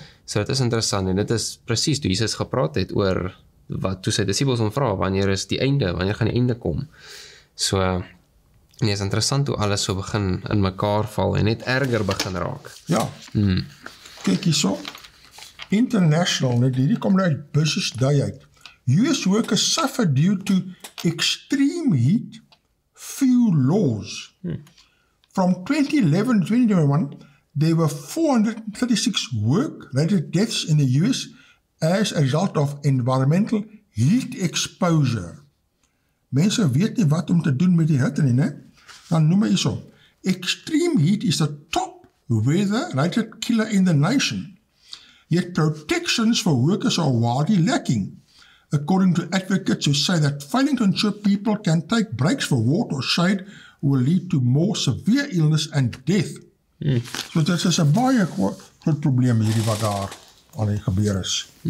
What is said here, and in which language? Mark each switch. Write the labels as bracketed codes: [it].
[af] So dit is interessant en dit is presies toe Jesus gepraat het oor wat toe sy disippels hom vra, wanneer is die einde, wanneer gaan die einde kom. So nee, is interessant hoe alles so begin in mekaar val en net erger begin raak. Ja. Kyk hierso. International, hierdie kom nou uit Business Day uit. [en] US workers suffer due to extreme heat fuel laws. From 2011 to 2021, there were 436 work-related deaths in the US as a result of environmental heat exposure. [af] Mense weet nie wat om te doen met die hitte nie, né? Dan noem hy hierso. [en] Extreme heat is the top weather-related killer in the nation. Yet protections for workers are widely lacking, according to advocates who say that failing to ensure people can take breaks for water or shade will lead to more severe illness and death. [af] So dit is 'n baie groot probleem hierdie wat daar aan die gebeur is.